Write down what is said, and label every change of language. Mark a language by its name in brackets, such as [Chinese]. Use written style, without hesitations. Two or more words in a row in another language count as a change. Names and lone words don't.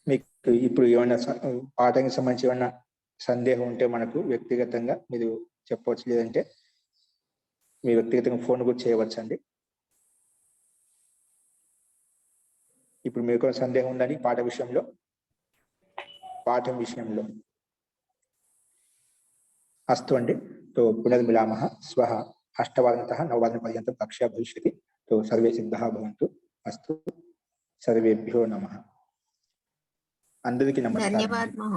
[Telugu] మీకు ఇప్పుడు ఏమైనా పాఠానికి సంబంధించి ఏమైనా సందేహం ఉంటే మనకు వ్యక్తిగతంగా మీరు చెప్పవచ్చు, లేదంటే మీ వ్యక్తిగతంగా ఫోన్ కూడా చేయవచ్చండి. ఇప్పుడు మీకు సందేహం ఉందని పాఠం విషయంలో अस्तु अंडी। [Sanskrit] तो पुनर्मिलामः श्वः 8:00 9:00 कक्षा भविष्यति। तो सर्वे सिद्धाः भवन्तु। अस्तु, सर्वेभ्यो नमः। अंदरिकी नमस्कारः। धन्यवाद।